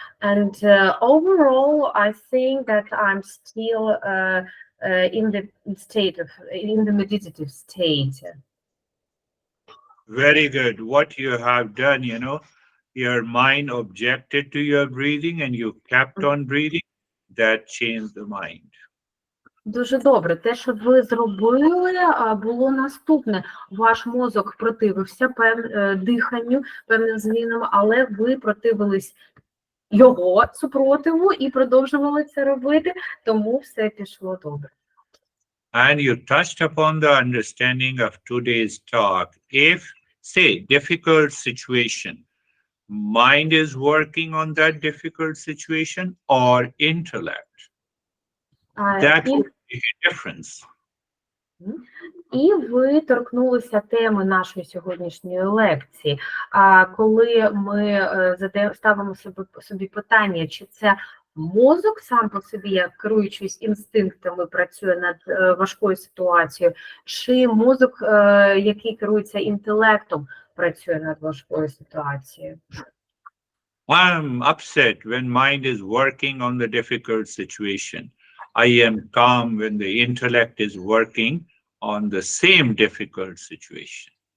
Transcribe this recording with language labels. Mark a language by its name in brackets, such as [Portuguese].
[English] And overall, I think that I'm still in the meditative state. Very good. What you have done, your mind objected to your breathing and you kept on breathing. That changed the mind. [Ukrainian] Дуже добре. Те, що ви зробили, було наступне. Ваш мозок противився диханню, певним змінам, але ви противились його супротиву і продовжували це робити, тому все пішло добре. [English] And you touched upon the understanding of today's talk. If, say, difficult situation, mind is working on that difficult situation or intellect, that would be a difference. [Ukrainian] І ви торкнулися теми нашої сьогоднішньої лекції. Коли ми ставимо собі питання, чи це мозок сам по собі, як керуючись інстинктами, працює над важкою ситуацією, чи мозок, який керується інтелектом, працює над важкою ситуацією? [English] I'm upset when mind is working on the difficult situation. I am calm when the intellect is working on the same difficult situation.